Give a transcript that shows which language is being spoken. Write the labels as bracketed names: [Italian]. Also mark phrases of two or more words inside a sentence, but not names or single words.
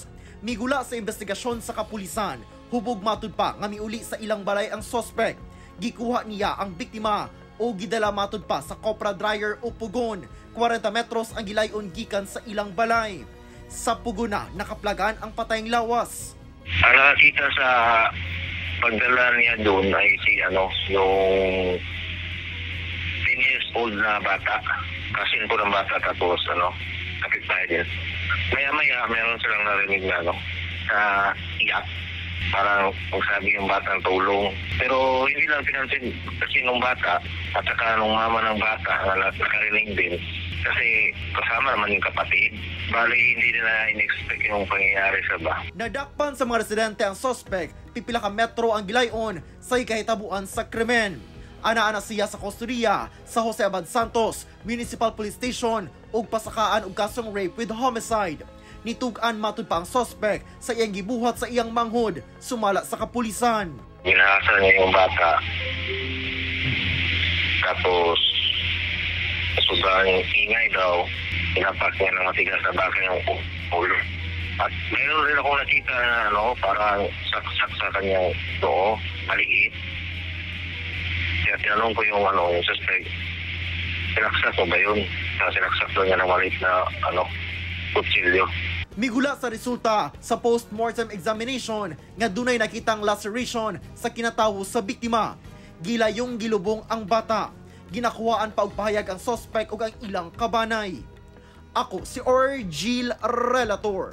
[Cebuano] Migula sa investigasyon sa kapulisan, hubog matud pa nga miuli sa ilang balay ang suspect. Gikuha niya ang biktima o gidala matud pa sa Copra Dryer o Pugon. 40 metros ang gilayon gikan sa ilang balay. Sa Pugon na nakaplagan ang patayng lawas. [Filipino] Ang nakakita sa pagdala niya doon ay yung 10 years old na bata. Kasin ko ng bata tapos kapit tayo din. Maya-maya meron silang narinig na sa iyak. Parang magsabi yung batang tulong. Pero hindi lang pinansin kasi nung bata at saka nung mama ng bata na nakarinig din. Kasi kasama naman yung kapatid. Bali hindi nila in-expect yung pangyayari sa ba. [Cebuano] Nadakpan sa mga residente ang suspect, pipila ka metro ang gilayon sa ikahitabuan sa krimen. Ana-ana siya sa kustodiya sa Jose Abad Santos Municipal Police Station ug pasakaan og kasong [English] rape with homicide. [Cebuano] Nitugan matud pa ang suspect sa iyang gibuhat sa iyang manghod, sumala sa kapulisan. [Filipino] Ginahasa niya yung bata. Tapos sobrang ingay daw. Inapak niya ng matigas sa bakal yung ulo. At mayroon rin ako nakita na parang saksak sa kanyang noo, maliit. Kaya tinanong ko yung suspect, sinaksak mo ba yun? Sinaksak daw niya ng maliit na kutsilyo. [Cebuano] Migula sa resulta sa [English] post-mortem examination [Cebuano] nga dunay nakitang laceration sa kinatawo sa biktima. Gilayong gilubong ang bata. Ginakuhaan pa og pahayag ang suspect ug ang ilang kabanay. Ako si Argil Relator.